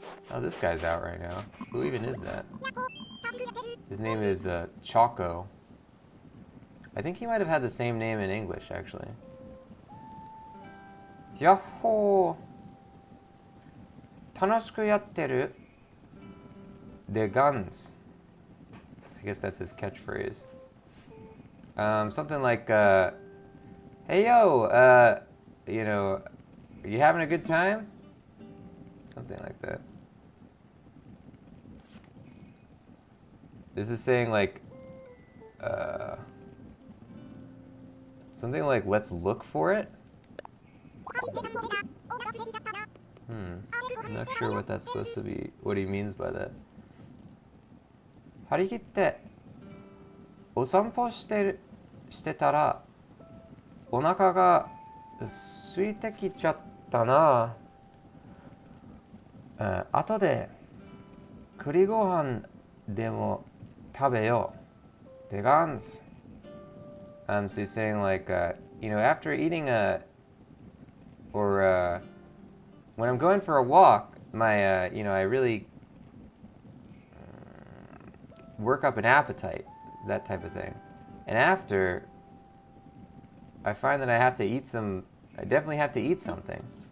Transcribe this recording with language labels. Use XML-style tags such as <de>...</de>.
<en>Oh, this guy's out right now. Who even is that? His name is Choco. I think he might have had the same name in English, actually. Yahoo!</en> <ja>楽しくやってる</ja> <en>The guns. I guess that's his catchphrase. Something like, hey yo, you know, you having a good time? Something like that. This is saying like, something like, let's look for it? I'm not sure what that's supposed to be, what he means by that.</en> <ja>張り切ってお散歩してたらお腹が空いてきちゃったな。後で栗ご飯でも食べよう。</ja> <en>The guns. So he's saying like, you know, after eating when I'm going for a walk, my, you know, I really work up an appetite, that type of thing. And after, I find that I have to eat I definitely have to eat something.</en>